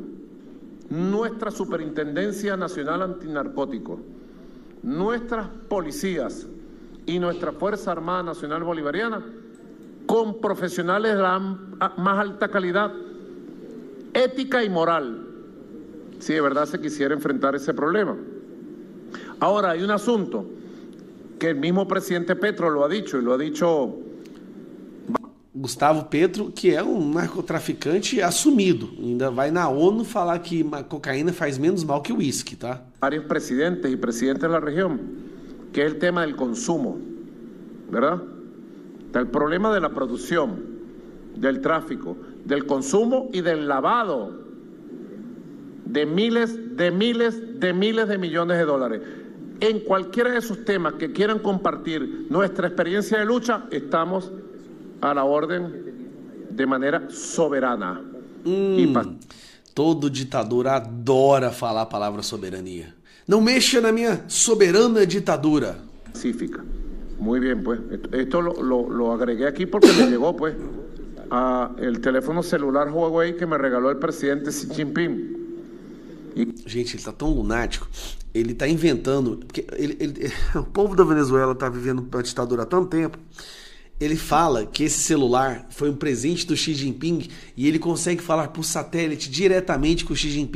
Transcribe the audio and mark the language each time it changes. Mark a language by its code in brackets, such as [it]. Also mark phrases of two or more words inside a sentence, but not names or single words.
[es] Nuestra Superintendencia Nacional Antinarcótico, nuestras policías y nuestra Fuerza Armada Nacional Bolivariana, con profesionales de la más alta calidad, ética y moral, si de verdad se quisiera enfrentar ese problema. Ahora, hay un asunto que el mismo presidente Petro lo ha dicho, y lo ha dicho [pt] Gustavo Petro, que é um narcotraficante assumido, ainda vai na ONU falar que a cocaína faz menos mal que o uísque, tá? [es] Varios presidentes y presidentes de la región, que es el tema del consumo, ¿verdad? Está el problema de la producción, del tráfico, del consumo y del lavado de miles de millones de dólares. En cualquiera de esos temas que quieran compartir nuestra experiencia de lucha, estamos a la orden de manera soberana. [pt] Todo ditador adora falar a palavra soberania. Não mexa na minha soberana ditadura. [es] Pacífica. Muy bien, pues. Esto lo agregué aquí porque me llegó, pues, el teléfono celular Huawei que me regaló el presidente Xi Jinping. [pt] Gente, ele tá tão lunático, ele tá inventando, porque o povo da Venezuela tá vivendo uma ditadura há tanto tempo. Ele fala que esse celular foi um presente do Xi Jinping e ele consegue falar por satélite diretamente com o Xi Jinping.